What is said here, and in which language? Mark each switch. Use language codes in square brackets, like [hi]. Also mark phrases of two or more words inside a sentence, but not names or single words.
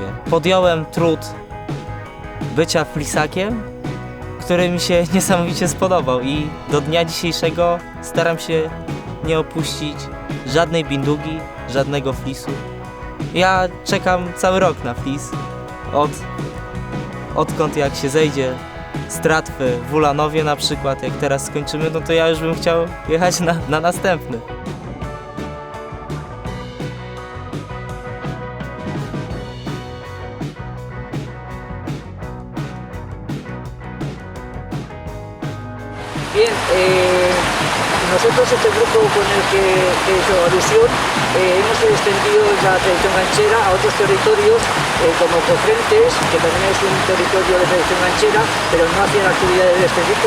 [pl] Podjąłem trud bycia flisakiem, który mi się niesamowicie spodobał i do dnia dzisiejszego staram się nie opuścić żadnej bindugi, żadnego flisu. Ja czekam cały rok na flis, odkąd jak się zejdzie z tratwy w Ulanowie na przykład, jak teraz skończymy, no to ja już bym chciał jechać na następny. [es] Bien, nosotros este grupo con el que hizo alusión hemos extendido la tradición ganchera a otros territorios como Cofrentes, que también es un territorio de tradición ganchera, pero no hacían actividades de este tipo.